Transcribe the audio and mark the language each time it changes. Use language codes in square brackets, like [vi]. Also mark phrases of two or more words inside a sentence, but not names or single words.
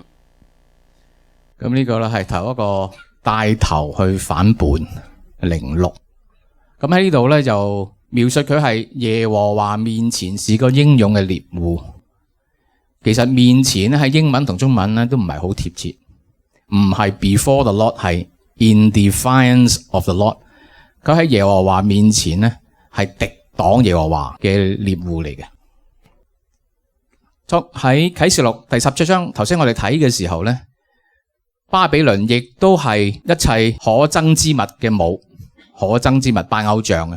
[yue] 咁呢個咧係頭一個帶頭去反叛06。咁喺呢度咧就描述佢係耶和華面前是個英勇嘅獵戶。其實面前咧喺英文同中文咧都唔係好貼切，唔係 [en] before the Lord， [yue] 係 [en] in defiance of the Lord。 [yue] 佢喺耶和華面前咧係敵擋耶和華嘅獵戶嚟嘅。喺啟示錄第17章，頭先我哋睇嘅時候咧，巴比倫亦都係一切可憎之物嘅母，可憎之物拜偶像嘅。